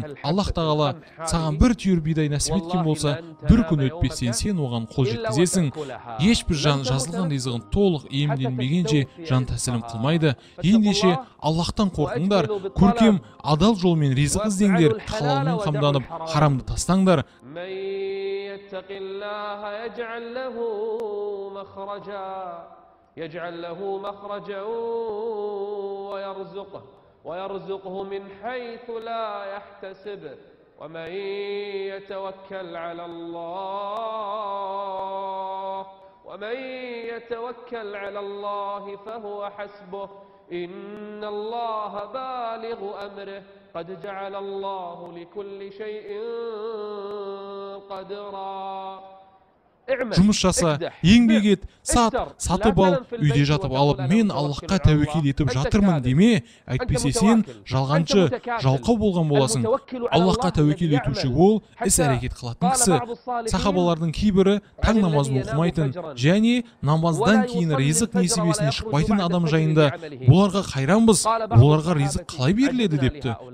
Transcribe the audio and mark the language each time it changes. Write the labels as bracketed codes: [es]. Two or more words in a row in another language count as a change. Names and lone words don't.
[kk] Аллах Тағала саған бір түйір бидай нәсіп еткен болса, бір күн өтпестен сен оған қол жеткізесің. Ешбір жан жазылған ризығын толық иемденбегенше жан тәсілім қылмайды. Ендеше Аллахтан қорқыңдар, көркем адал жолмен ризық іздеңдер, халалмен қамданып, харамды тастаңдар. [ar] يجعل له مخرجا ويرزقه من حيث لا يحتسب ومن يتوكل على الله فهو حسبه إن الله بالغ أمره قد جعل الله لكل شيء قدرا. [kk] Жұмыс жаса, еңбек ет, сатып ал, үйде жатып алып, мен Аллахқа тәуекел етіп жатырмын деме. Әйтпесе сен жалғаншы, жалқау болған боласың. Аллахқа тәуекел етуші ол іс-әрекет қылатын кісі. Сахабалардың кейбірі таң намазын оқымайтын және намаздан кейін ризық несібесіне шықпайтын адам жайында: оларға қайранбыз, оларға ризық қалай беріледі депті.